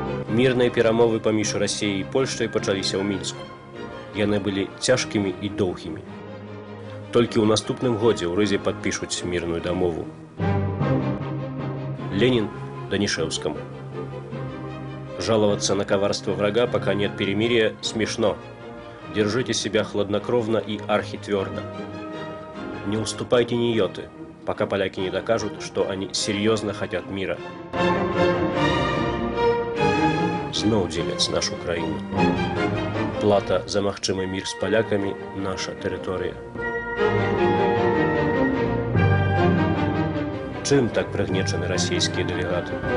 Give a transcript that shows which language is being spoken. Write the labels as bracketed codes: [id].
[be] Мірныя перамовы паміж Расіяй і Польшчай пачаліся ў Мінску. Яны былі цяжкімі і доўгімі. Толькі ў наступным годзе ў Рызе падпішуць мірную дамову. [ru] Ленин Данишевскому. Жаловаться на коварство врага, пока нет перемирия, смешно. Держите себя хладнокровно и архитвердо. Не уступайте ни йоты, пока поляки не докажут, что они серьезно хотят мира. [be] Зноў дзеляць нашу краіну. Плата за магчымы мір з палякамі – наша тэрыторыя. Чым так прыгнечаны расійскія дэлегаты?